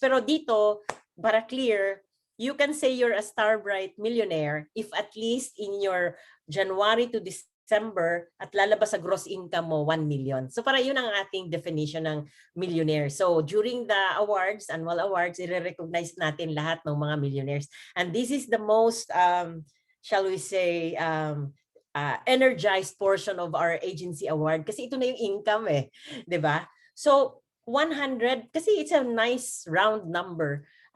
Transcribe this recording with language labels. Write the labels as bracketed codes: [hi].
[tl] Pero dito, para clear, [en] you can say you're a Starbright millionaire if at least in your January to December [tl] at lalabas sa gross income mo [en] 1 million. [tl] So para yun ang ating definition ng millionaire. [en] So during the awards, annual awards, [tl] i-recognize natin lahat ng mga millionaires. [en] And this is the most, shall we say, energized portion of our agency award [tl] kasi ito na yung income eh. 'Di ba? [en] So 100, kasi it's a nice round number.